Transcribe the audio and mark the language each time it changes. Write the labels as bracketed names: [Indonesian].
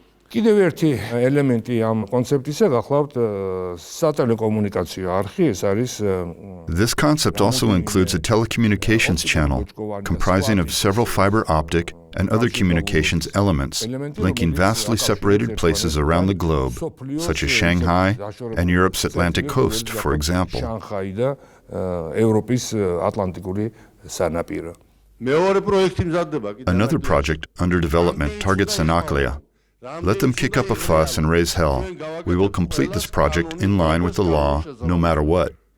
[Georgian] კიდევ ერთი ელემენტი ამ კონცეფტისა გახლავთ სატელეკომუნიკაციო არხი, ეს არის [English] This concept also includes a telecommunications channel comprising of several fiber optic and other communications elements linking vastly separated places around the globe, such as Shanghai and Europe's Atlantic coast, for example. [Georgian] შანხაი და ევროპის ატლანტიკური სანაპირო. [English] Another project under development targets Sanaklia. Let them kick up a fuss and raise hell. We will complete this project in line with the law, no matter what.